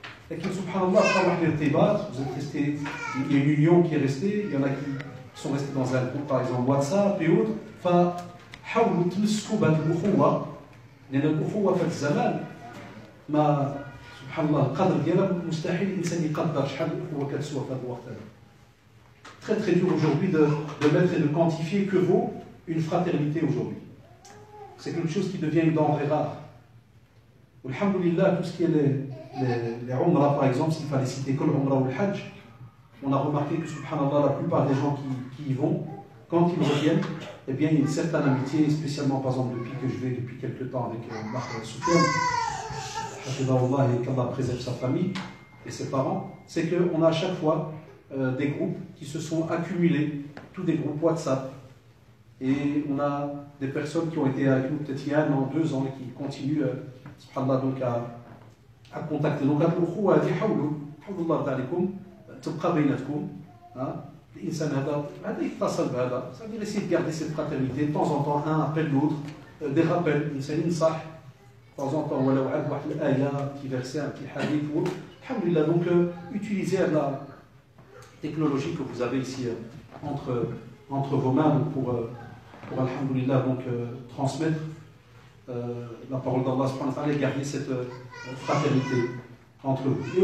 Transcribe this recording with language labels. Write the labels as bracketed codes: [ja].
[fr] Et que subhanallah, vous êtes restés, il y a une union qui est restée, il y en a qui sont restés dans un groupe par exemple WhatsApp et autres. [ar] فحاولوا تمسكوا بهذه الأخوة لأن الأخوة في الزمان ما سبحان الله القدر ديالها مستحيل الإنسان يقدر شحال الأخوة كتسوى في هذا الوقت هذا. [fr] Très très dur aujourd'hui de mettre et de quantifier que vaut une fraternité aujourd'hui. C'est quelque chose qui devient une denrée rare. Alhamdulillah, tout ce qui est les umrah par exemple, s'il fallait citer que l'umrah ou le hajj, on a remarqué que subhanallah, la plupart des gens qui y vont, quand ils reviennent, eh bien il y a une certaine amitié, spécialement par exemple depuis que je vais depuis quelques temps avec Marc Soufiane, et qu'Allah préserve sa famille et ses parents, c'est qu'on a à chaque fois des groupes qui se sont accumulés, tous des groupes WhatsApp, Et on a des personnes qui ont été avec nous peut-être il y a 1 an, 2 ans, et qui continuent, subhanallah, donc à contacter. [ar] Donc, الأخوة هذه حاولوا الله يرضى عليكم تبقى بيناتكم. الإنسان هذا يتصل بهذا. [fr] Ça veut dire essayer de garder cette fraternité. De temps en temps, un appelle l'autre, des rappels. [ar] الإنسان ينصح. [fr] De temps en temps, [ar] ولو عاد واحد الآية, [fr] un petit verset, un petit hadith. Alhamdulillah, donc utilisez la technologie que vous avez ici entre vos mains pour alhamdulillah, donc transmettre la parole d'Allah subhanahu wa ta'ala et garder cette fraternité entre vous.